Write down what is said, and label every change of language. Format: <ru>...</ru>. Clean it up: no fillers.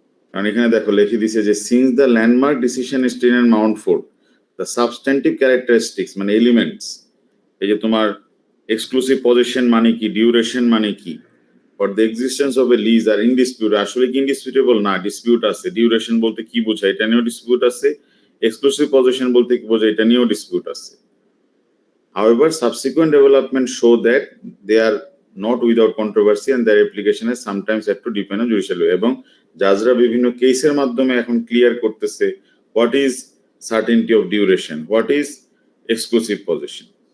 <bn>কারণ এখানে দেখো লিখে দিছে যে</bn> <en>since the landmark decision Street and Mountford the substantive characteristics</en> <bn>মানে এলিমেন্টস, এই যে তোমার এক্সক্লুসিভ পজিশন মানে কি, ডিউরেশন মানে কি, for the existence of A lease আর ইনডিসপিউট, আসলে কি ইনডিসপিউটেবল না, ডিসপিউট আছে। ডিউরেশন বলতে কি বোঝায়, এটা নিয়েও ডিসপিউট আছে। এক্সক্লুসিভ পজিশন বলতে কি বোঝায়, এটা নিয়েও ডিসপিউট আছে।</bn> <en>However, subsequent developments show that they are not without controversy and their application is sometimes had to depend on judicial way.</en> <bn>এবং জাজরা বিভিন্ন কেসের মাধ্যমে এখন ক্লিয়ার করতেছে</bn> <en>What is certainty of duration, what is exclusive possession.</en>